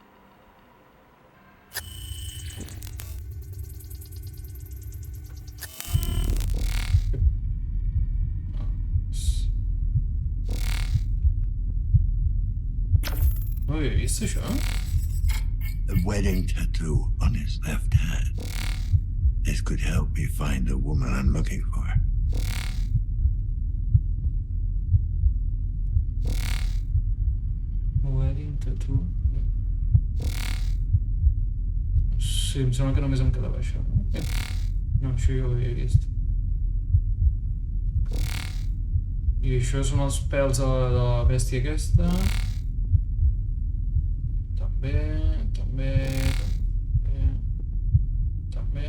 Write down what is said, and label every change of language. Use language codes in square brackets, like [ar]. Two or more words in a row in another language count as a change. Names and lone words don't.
[ca] No havia vist això? [en] A wedding tattoo on his left hand. This could help me find the woman I'm looking for. Wedding tattoo... [ca] Sí, em sembla que només em quedava això. No, això ja ho havia vist. I això són els pèls de la bèstia aquesta. També...